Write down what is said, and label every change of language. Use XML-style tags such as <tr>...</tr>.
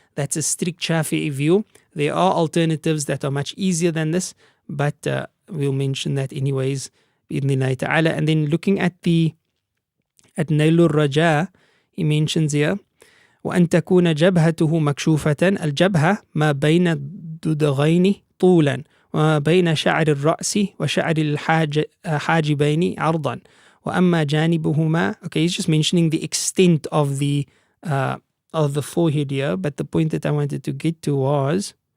<en>That's a strict Shafi'i view. There are alternatives that are much easier than this, but we'll mention that anyways, bi'idhnillahi ta'ala. And then looking at Nailur Raja, he mentions here,</en> <ar>وأن تكون جبهته مكشوفة. الجبهة ما بين الددغين طولا وما بين شعر الرأس وشعر الحاجبين عرضا وأما جانبهما.</ar> <en>Okay, he's just mentioning the extent of the forehead here, but the point that I wanted to get to was</en>